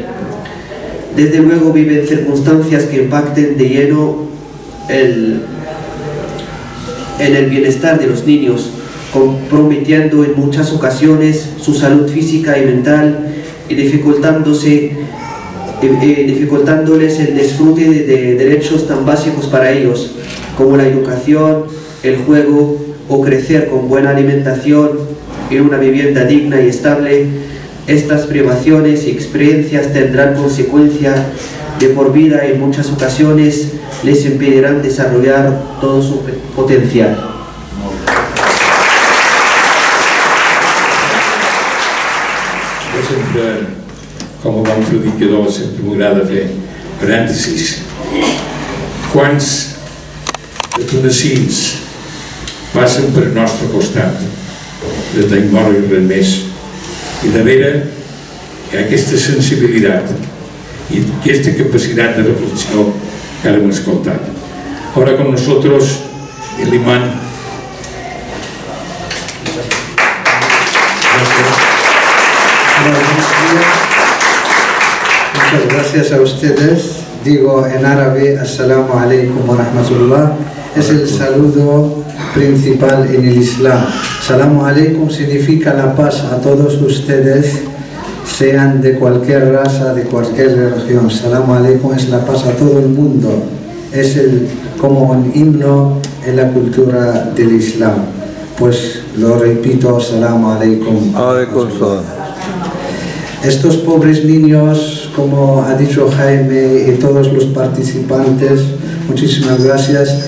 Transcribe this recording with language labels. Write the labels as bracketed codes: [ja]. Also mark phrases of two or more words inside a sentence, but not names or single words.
[es] Desde luego viven circunstancias que impacten de lleno en el bienestar de los niños, comprometiendo en muchas ocasiones su salud física y mental y dificultándoles el disfrute de derechos tan básicos para ellos, como la educación, el juego o crecer con buena alimentación y una vivienda digna y estable. Estas privaciones y experiencias tendrán consecuencias de por vida y en muchas ocasiones les impedirán desarrollar todo su potencial. [ca] Com a bon predicador sempre m'agrada fer parèntesis. Quants de tunecins passen per nostre costat de Timor i res més, i darrere hi ha aquesta sensibilitat y aquesta capacitat de reflexió que ara hem escoltat. [es] Ahora con nosotros el imán. Muchas gracias a ustedes. Digo en árabe, [ar] السلام عليكم ورحمة الله. [es] Es el saludo principal en el Islam. [ar] السلام عليكم [es] significa la paz a todos ustedes, sean de cualquier raza, de cualquier religión. [ar] السلام عليكم [es] es la paz a todo el mundo. Es como un himno en la cultura del Islam. Pues lo repito, [ar] السلام عليكم. [es] Estos pobres niños, como ha dicho Jaime y todos los participantes, muchísimas gracias.